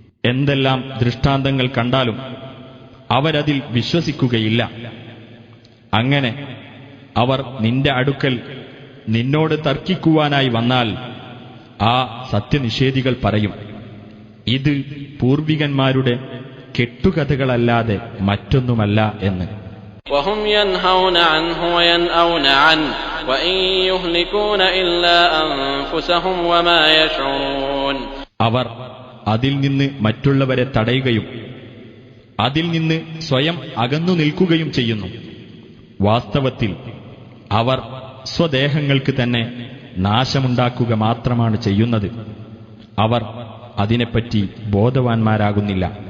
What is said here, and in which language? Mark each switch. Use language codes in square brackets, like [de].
[ml] എന്തെല്ലാം ദൃഷ്ടാന്തങ്ങൾ കണ്ടാലും അവരതിൽ വിശ്വസിക്കുകയില്ല. അങ്ങനെ അവർ നിന്റെ അടുക്കൽ നിന്നോട് തർക്കിക്കുവാനായി വന്നാൽ ആ സത്യനിഷേധികൾ പറയും, ഇത് പൂർവികന്മാരുടെ കെട്ടുകഥകളല്ലാതെ മറ്റൊന്നുമല്ല എന്ന്. [ar] وهم ينهون عنه وينأون عنه وإن يهلكون إلا أنفسهم وما يشعرون. [ml] അവർ അതിൽ നിന്ന് മറ്റുള്ളവരെ തടയുകയും അതിൽ നിന്ന് സ്വയം അകന്നു നിൽക്കുകയും ചെയ്യുന്നു. വാസ്തവത്തിൽ അവർ സ്വദേഹങ്ങൾക്ക് തന്നെ നാശമുണ്ടാക്കുക മാത്രമാണ് ചെയ്യുന്നത്. അവർ അതിനെപ്പറ്റി ബോധവാന്മാരാകുന്നില്ല.